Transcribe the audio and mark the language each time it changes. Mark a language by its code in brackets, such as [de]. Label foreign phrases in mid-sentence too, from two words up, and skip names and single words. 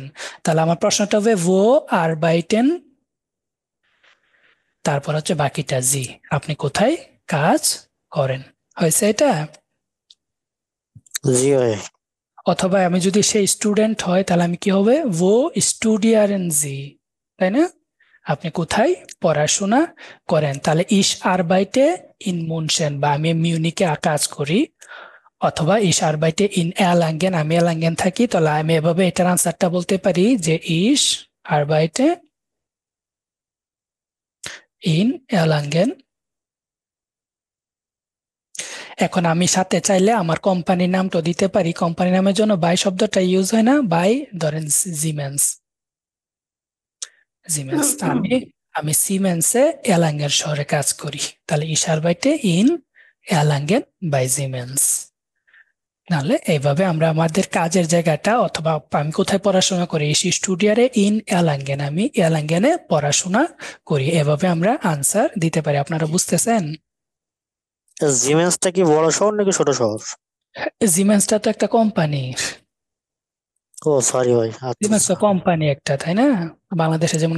[bn] তাহলে আমার প্রশ্নটা হবে [de] wo arbeiten, [bn] তারপর হচ্ছে বাকিটা জি, আপনি কোথায় কাজ করেন। হয়েছে এটা? জি ভাই অথবা আমি যদি সেই স্টুডেন্ট হয় তাহলে আমি কি হবে [de] wo studieren Sie, [bn] তাই না? আপনি কোথায় পড়াশোনা করেন? তাহলে [de] ich arbeite in München, [bn] বা আমি মিউনিকে কাজ করি, অথবা [de] ich arbeite in Erlangen, [bn] আমি এলাঙ্গেন থাকি। তাহলে আমি এভাবে এটার আনসারটা বলতে পারি যে [de] ich arbeite in Erlangen। [bn] এখন আমি সাথে চাইলে আমার কোম্পানির নামটা দিতে পারি। কোম্পানি নামের জন্য বাই শব্দটা ইউজ হয় না, বাই ধরেন সিমেন্স। আমি আমি সিমেন্সে এলাঙ্গেন শহরে কাজ করি, তাহলে [de] ich arbeite in Erlangen bei Siemens। [bn] নাহলে এইভাবে আমরা আমাদের কাজের জায়গাটা, অথবা আমি কোথায় পড়াশোনা করি, [de] ich studiere in Erlangen, [bn] আমি এলাঙ্গেনে পড়াশোনা করি, এভাবে আমরা আনসার দিতে পারি। আপনারা বুঝতেছেন? জিমেন্সটা কি বড় শহর নাকি ছোট শহর? সিমেন্সটা তো একটা কোম্পানি। ও সরি ভাই, আচ্ছা সিমেন্স তো আচ্ছা। কোম্পানি একটা, তাই না? বাংলাদেশে যেমন